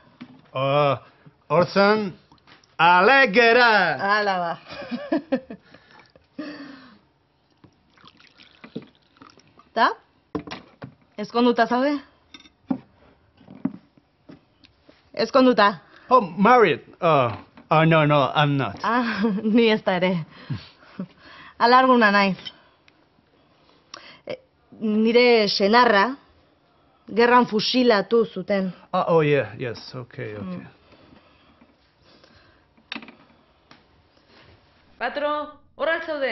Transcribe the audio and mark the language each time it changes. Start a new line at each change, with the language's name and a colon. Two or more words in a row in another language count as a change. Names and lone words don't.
Basque: Orson, alegera. Hala ba. Ta? Ezkonduta zaude? Ezkonduta.
English: Married. No, I'm not.
Basque: Ni ez da ere. Alarguna naiz. Nire senarra gerran fusilatu zuten.
English: Yes, okay.
Basque: Patro, horal zaude?